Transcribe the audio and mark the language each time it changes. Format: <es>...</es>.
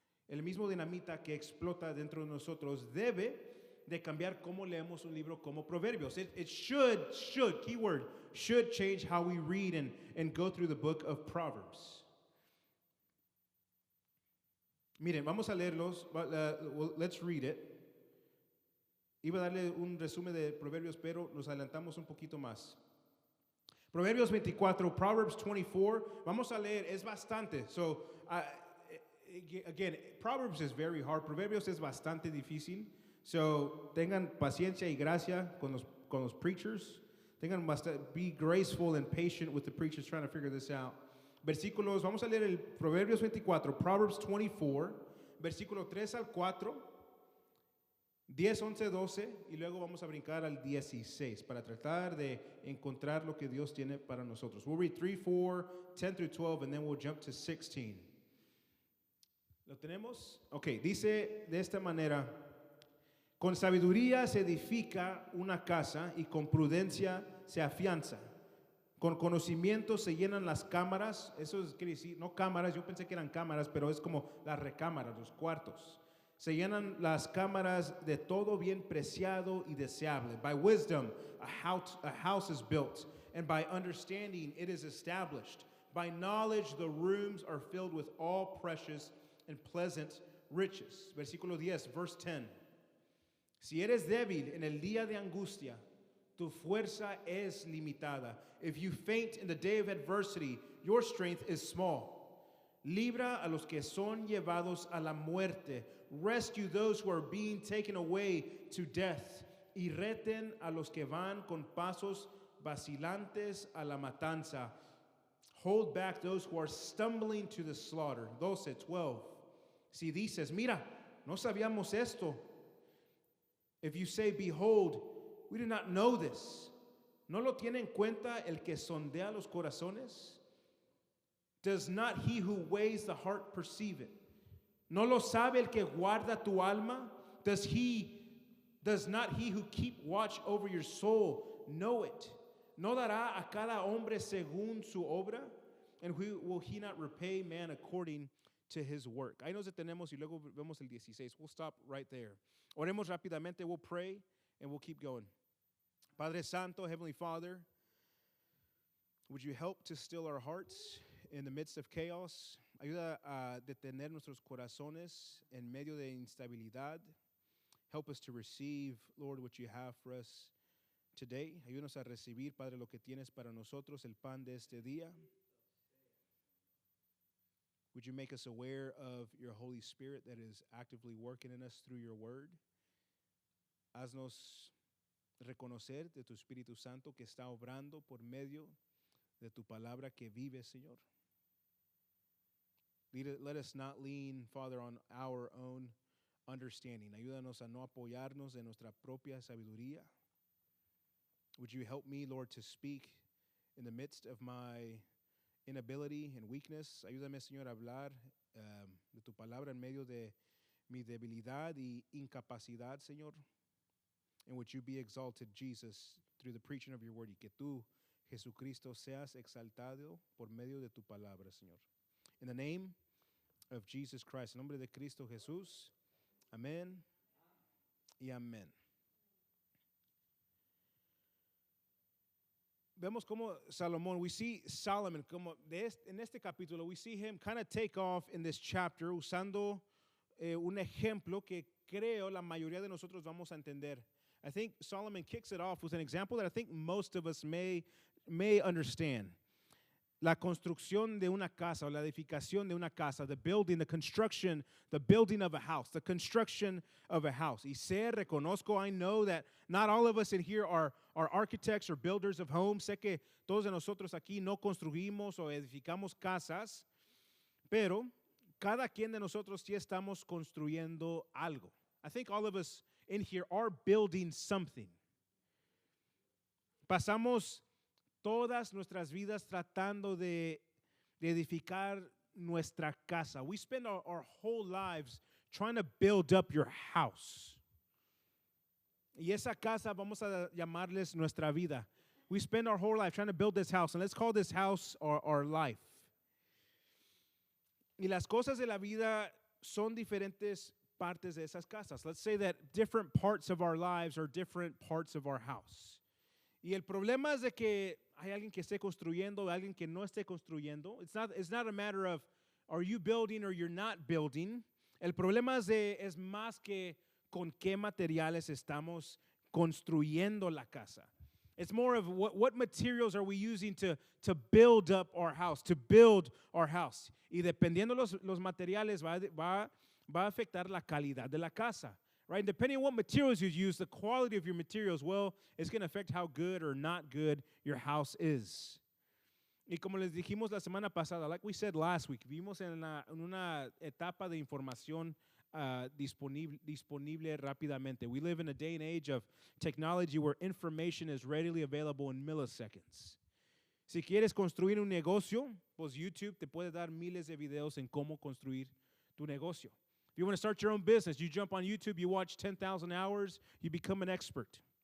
<es>El mismo dinamita que explota dentro de nosotros debe de cambiar cómo leemos un libro como Proverbios.</es> <en>It should, keyword, should change how we read and go through the book of Proverbs.</en> <es>Miren, vamos a leerlos.</es> <en>Let's read it.</en> <es>Iba a darle un resumen de Proverbios, pero nos adelantamos un poquito más. Proverbios 24, Proverbs 24. Vamos a leer, es bastante.</es> <en>So, again, Proverbs is very hard.</en> <es>Proverbios es bastante difícil. So, tengan paciencia y gracia con los preachers.</es> <en>Be graceful and patient with the preachers trying to figure this out.</en> <es>Versículos, vamos a leer el Proverbios 24, Proverbs 24, versículo 3 al 4, 10, 11, 12, y luego vamos a brincar al 16 para tratar de encontrar lo que Dios tiene para nosotros.</es> <en>We'll read 3, 4, 10 through 12, and then we'll jump to 16.</en> <es>¿Lo tenemos? Ok, dice de esta manera: con sabiduría se edifica una casa y con prudencia se afianza. Con conocimiento se llenan las cámaras. Eso quiere decir, no cámaras, yo pensé que eran cámaras, pero es como las recámaras, los cuartos. Se llenan las cámaras de todo bien preciado y deseable.</es> <en>By wisdom, a house is built, and by understanding it is established. By knowledge, the rooms are filled with all precious and pleasant riches.</en> <es>Versículo 10,</es> <en>verse 10.</en> <es>Si eres débil en el día de angustia, tu fuerza es limitada.</es> <en>If you faint in the day of adversity, your strength is small.</en> <es>Libra a los que son llevados a la muerte.</es> <en>Rescue those who are being taken away to death.</en> <es>Y reten a los que van con pasos vacilantes a la matanza.</es> <en>Hold back those who are stumbling to the slaughter. 12, 12.</en> <es>Si dices, mira, no sabíamos esto.</es> <en>If you say, behold, we do not know this.</en> <es>¿No lo tiene en cuenta el que sondea los corazones?</es> <en>Does not he who weighs the heart perceive it?</en> <es>¿No lo sabe el que guarda tu alma?</es> <en>Does not he who keep watch over your soul know it?</en> <es>¿No dará a cada hombre según su obra?</es> <en>And will he not repay man according to his work?</en> <es>Ahí nos detenemos y luego vemos el 16.</es> <en>We'll stop right there.</en> <es>Oremos rápidamente,</es> <en>we'll pray, and we'll keep going.</en> <es>Padre Santo,</es> <en>Heavenly Father, would you help to still our hearts in the midst of chaos?</en> <es>Ayuda a detener nuestros corazones en medio de instabilidad.</es> <en>Help us to receive, Lord, what you have for us today.</en> <es>Ayúdanos a recibir, Padre, lo que tienes para nosotros, el pan de este día.</es> <en>Would you make us aware of your Holy Spirit that is actively working in us through your word?</en> <es>Haznos reconocer de tu Espíritu Santo que está obrando por medio de tu palabra que vive, Señor.</es> <en>Let us not lean, Father, on our own understanding.</en> <es>Ayúdanos a no apoyarnos en nuestra propia sabiduría.</es> <en>Would you help me, Lord, to speak in the midst of my inability and weakness?</en> <es>Ayúdame, Señor, a hablar de tu palabra en medio de mi debilidad y incapacidad, Señor,</es> <en>in which you be exalted, Jesus, through the preaching of your word,</en> <es>y que tú, Jesucristo, seas exaltado por medio de tu palabra, Señor.</es> <en>In the name of Jesus Christ,</en> <es>en nombre de Cristo Jesús, amén y amén. Vemos como Salomón,</es> <en>we see Solomon,</en> <es>como en este capítulo,</es> <en>we see him kind of take off in this chapter</en> <es>usando un ejemplo que creo la mayoría de nosotros vamos a entender.</es> <en>I think Solomon kicks it off with an example that I think most of us may understand.</en> <es>La construcción de una casa,</es> <en>o la edificación de una casa, the building, the construction, the building of a house, the construction of a house.</en> <es>Y reconozco,</es> <en>I know that not all of us in here are architects or builders of homes.</en> <es>Sé que todos de nosotros aquí no construimos o edificamos casas, pero cada quien de nosotros sí estamos construyendo algo.</es> <en>I think all of us in here are building something.</en> <es>Pasamos todas nuestras vidas tratando de edificar nuestra casa.</es> <en>We spend our whole lives trying to build up your house.</en> <es>Y esa casa vamos a llamarles nuestra vida.</es> <en>We spend our whole life trying to build this house, and let's call this house our life.</en> <es>Y las cosas de la vida son diferentes partes de esas casas.</es> <en>Let's say that different parts of our lives are different parts of our house.</en> <es>Y el problema es de que hay alguien que esté construyendo, alguien que no esté construyendo.</es> <en>It's not a matter of are you building or you're not building.</en> <es>El problema es más que con qué materiales estamos construyendo la casa.</es> <en>It's more of what materials are we using to build up our house, to build our house.</en> <es>Y dependiendo los materiales va a afectar la calidad de la casa.</es> <en>Right? Depending on what materials you use, the quality of your materials, well, it's going to affect how good or not good your house is.</en> <es>Y como les dijimos la semana pasada,</es> <en>like we said last week,</en> <es>vivimos en una etapa de información disponible rápidamente.</es> <en>We live in a day and age of technology where information is readily available in milliseconds.</en> <es>Si quieres construir un negocio, pues YouTube te puede dar miles de videos en cómo construir tu negocio.</es> <en>If you want to start your own business, you jump on YouTube, you watch 10,000 hours, you become an expert.</en>